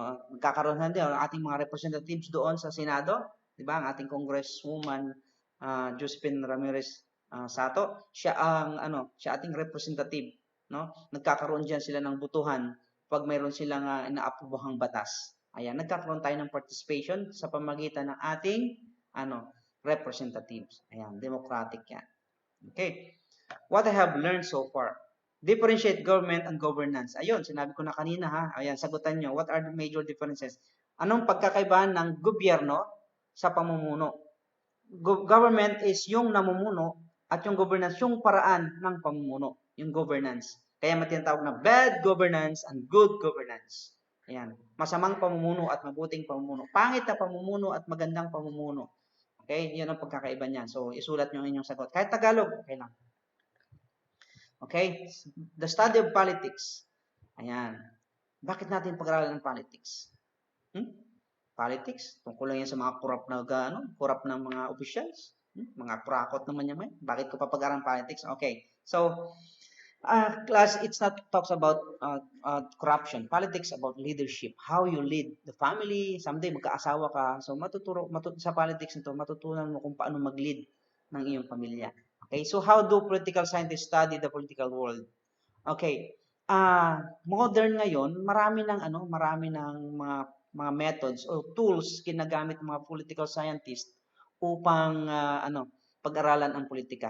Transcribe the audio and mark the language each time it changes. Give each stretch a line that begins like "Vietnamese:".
Filipino: Nagkakaroon din ang ating mga representatives doon sa Senado, 'di ba? Ang ating Congresswoman Josephine Ramirez Sato, siya ating representative, no? Nagkakaroon diyan sila ng butuhan pag mayroon silang inaaprobahang batas. Ayan, nagkakaroon tayo ng participation sa pamamagitan ng ating representatives. Ayan, democratic yan. Okay.
English: What I have learned so far. Differentiate government and governance.
Filipino: Ayun, sinabi ko na kanina ha. Ayan, sagutan nyo.
English: What are the major differences?
Filipino: Anong pagkakaibahan ng gobyerno sa pamumuno? Government is yung namumuno at yung governance, yung paraan ng pamumuno. Yung governance. Kaya matinatawag na
English: bad governance and good governance.
Filipino: Ayan. Masamang pamumuno at mabuting pamumuno. Pangit na pamumuno at magandang pamumuno. Okay? Yan ang pagkakaiba niyan. So, isulat nyo ang inyong sagot. Kahit Tagalog, okay lang. Okay?
English: The study of politics. Ayan.
Filipino: Bakit natin pag-aralan ng politics? Politics? Tungkol lang yan sa mga corrupt na mga officials. Mga kurakot naman yan. Bakit ko papag-aralan politics? Okay.
English: So, class, it's not talks about corruption. Politics about leadership. How you lead the family.
Filipino: Someday, magkaasawa ka. So, sa politics nito, matutunan mo kung paano mag-lead ng iyong pamilya.
English: Okay, so how do political scientists study the political world?
Filipino: Okay, modern ngayon, marami ng mga methods o tools ginagamit ng mga political scientists upang pag-aralan ang politika.